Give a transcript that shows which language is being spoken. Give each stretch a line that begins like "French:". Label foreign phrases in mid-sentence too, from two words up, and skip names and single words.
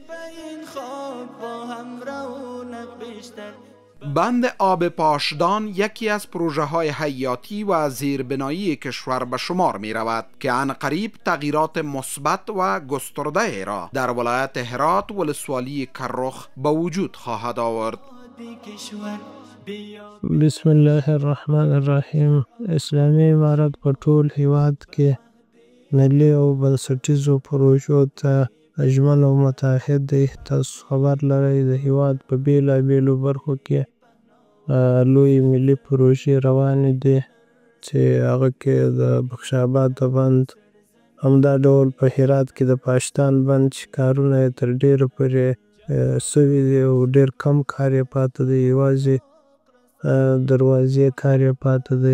Persian: بند آب پاشدان یکی از پروژه های حیاتی و زیربنایی کشور به شمار می رود که عنقریب تغییرات مثبت و گسترده را در ولایت هرات ولسوالی کرخ به وجود خواهد آورد.
Arabic: بسم الله الرحمن الرحیم.
Pashto: اسلامی امارت په ټول هیواد کې ملي او بنسټیزو پروژو ته اجمل او متحد دی. تاسو خبر لرئ د هیواد په بیلابیلو برخو کې لوی ملي پروژې روانې دي چې هغه کې د بخشاباد د بند، همدا ډول په هرات کې د پاشتان بند چې کارونه یې تر ډیره پورې سوي دي او ډیر کم کار یې پاته دی، یوازې دروازې کار یې پاته دی.